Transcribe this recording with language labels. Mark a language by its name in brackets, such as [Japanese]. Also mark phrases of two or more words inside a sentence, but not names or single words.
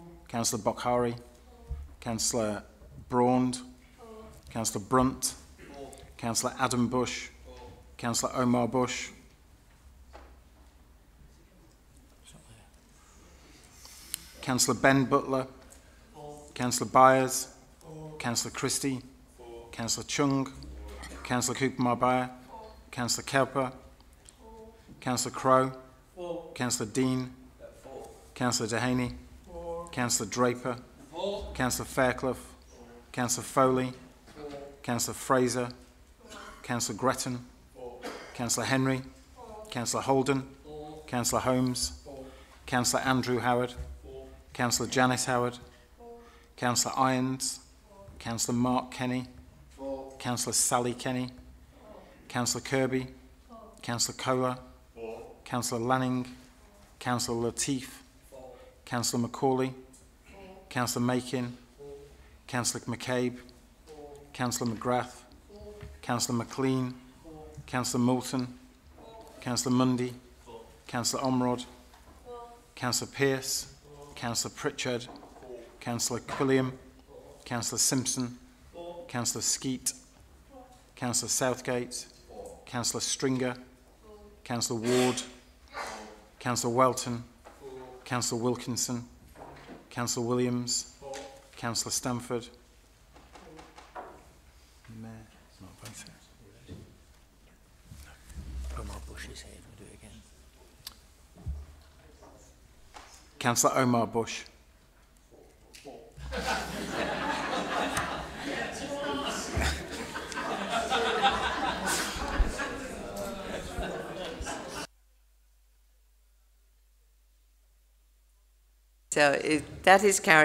[English] Councillor Bokhari? For. Councillor Braund? For. Councillor Brunt? Councillor Adam Bush, Councillor Omar Bush, Councillor Ben Butler, Councillor Byers, Councillor Christie, Councillor Chung, Councillor Cooper Marbaya, Councillor Kelper, Councillor Crowe, Councillor Dean, Councillor Dehaney, Councillor Draper, Councillor Fairclough, Councillor Foley, Councillor Fraser, Councillor Gretton, Councillor Henry, Councillor Holden, Councillor Holmes, Councillor Andrew Howard, Councillor Janice Howard, Councillor Irons, Councillor Mark Kenny, Councillor Sally Kenny, Councillor Kirby, Councillor Kohler, Councillor Lanning, Councillor Latif, Councillor McCauley, Councillor Makin, Councillor McCabe, Councillor McGrath, Councillor McLean, Councillor Moulton, Councillor Mundy, Councillor Omrod, Councillor Pearce, Councillor Pritchard, Councillor Quilliam, Councillor Simpson, Councillor Skeet, Councillor Southgate, Councillor Stringer, Councillor Ward, Councillor Welton, Councillor Wilkinson, Councillor Williams, Councillor Stamford, Omar Bush is here. We'll do it again. Councillor Omar Bush. So that is carried.